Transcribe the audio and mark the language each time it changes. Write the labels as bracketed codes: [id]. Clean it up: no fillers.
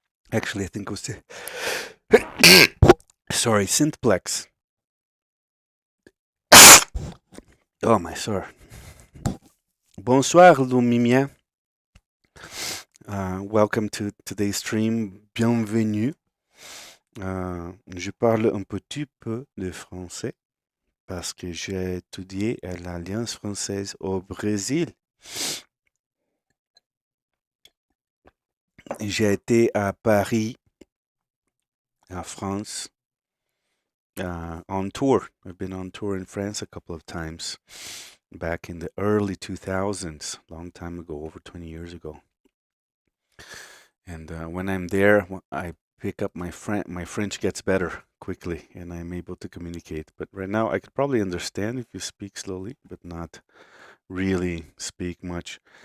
[en] Actually, I think it was. Sorry, Synthplex. Oh, my sore. [fr] Bonsoir, [en] Lumimia. Welcome to today's stream. [fr] Bienvenue. Je parle un petit peu de français parce que j'ai étudié à l'Alliance française au Brésil. J'ai été à Paris, en France, [en] on tour. I've been on tour in France a couple of times back in the early 2000s, long time ago, over 20 years ago. And when I'm there, I pick up my French gets better quickly, and I'm able to communicate. But right now, I could probably understand if you speak slowly, but not really speak much.